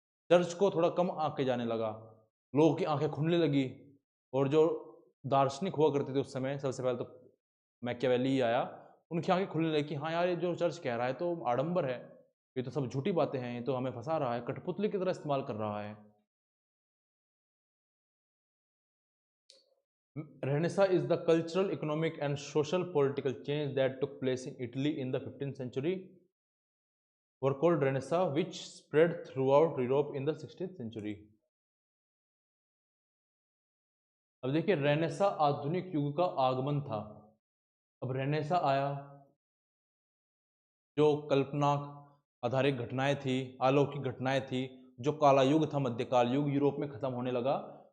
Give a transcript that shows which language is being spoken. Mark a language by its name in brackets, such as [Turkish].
[Hindi] Church को थोड़ा कम आंखें जाने लगा, लोगों की आंखें खुलने लगी। और जो दार्शनिक हुआ करते थे उस समय, सबसे पहले तो मैकियावेली ही आया, उनकी आंखें खुलने लगी कि हाँ यार, ये जो चर्च कह रहा है तो आडंबर है, ये तो सब झूठी बातें हैं, ये तो हमें फंसा रहा है, कठपुतली की तरह इस्तेमाल कर रहा है। [English] Renaissance is the cultural, economic and social political change that took place in Italy in the 15th century were called Renaissance, which spread throughout Europe in the 16th century. [Hindi] अब देखिए, रेनेसा आधुनिक युग का आगमन था। अब रेनेसा आया, जो कल्पना आधारित घटनाएं थी, अलौकिक घटनाएं थी, जो काला युग था, मध्यकाल युग, यूरोप में खत्म होने लगा।